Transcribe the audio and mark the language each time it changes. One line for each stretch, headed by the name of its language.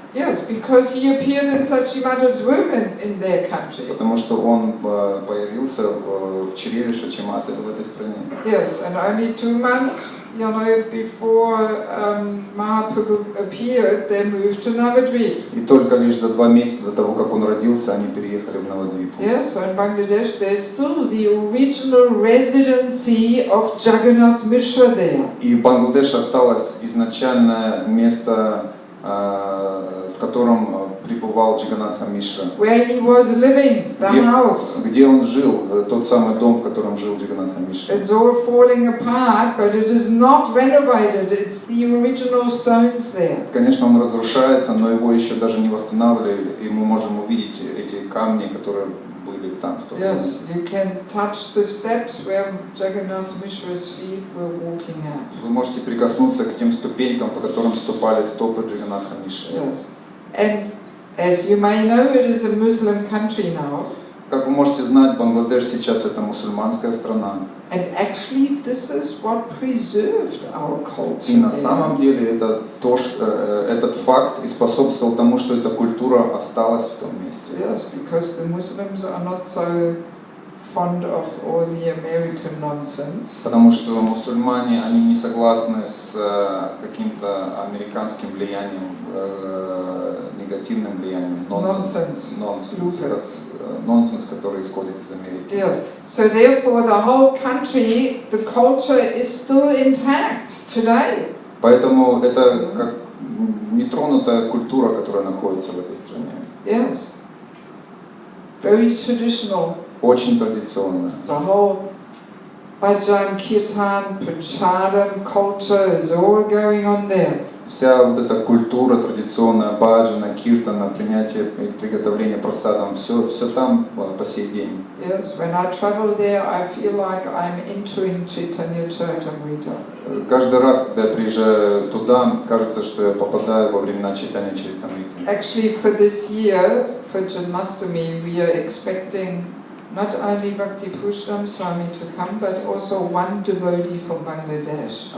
English: Yes, because he appeared in Sachimata's womb in their country.
Russian: Потому что он появился в чреве Сачиматы в этой стране.
English: Yes, and only 2 months you know, before Mahaprabhu appeared, they moved to Navadvip.
Russian: И только лишь за 2 месяца до того, как он родился, они переехали в Навадвипу.
English: Yes, so in Bangladesh there's still the original residency of Jagannath Mishra there.
Russian: И в Бангладеше осталось изначальное место, в котором пребывал Джаганнатха Мишра.
English: Where he was living, the house.
Russian: Где он жил, тот самый дом, в котором жил Джаганнатха Мишра.
English: It's all falling apart, but it is not renovated. It's the original stones there.
Russian: Конечно, он разрушается, но его еще даже не восстанавливали, и мы можем увидеть эти камни, которые были там в том доме.
English: Yes, you can touch the steps where Jagannath Mishra's feet were walking out.
Russian: Вы можете прикоснуться к тем ступенькам, по которым ступали стопы Джаганнатха Мишры.
English: Yes, and as you may know, it is a Muslim country now.
Russian: Как вы можете знать, Бангладеш сейчас это мусульманская страна.
English: And actually, this is what preserved our culture.
Russian: И на самом деле это этот факт и способствовал тому, что эта культура осталась в том месте.
English: Yes, because the Muslims are not so fond of all the American nonsense.
Russian: Потому что мусульмане, они не согласны с каким-то американским влиянием, негативным влиянием, нонсенс, который исходит из Америки.
English: Yes. So therefore, the whole country, the culture is still intact today.
Russian: Поэтому это как нетронутая культура, которая находится в этой стране.
English: Yes. Very traditional.
Russian: Очень традиционная.
English: The whole bhajan, kirtan, prachadam culture is all going on there.
Russian: Вся вот эта культура традиционная, баджана, киртана, принятие и приготовление прасадам, все там по сей день.
English: Yes, when I travel there, I feel like I'm entering Chaitanya Charitamrita.
Russian: Каждый раз, когда я приезжаю туда, кажется, что я попадаю во времена Чайтанья Чаритамриты.
English: Actually, for this year, for Janmashtami, we are expecting not only Bhakti Purushottam Swami to come, but also one devotee from Bangladesh.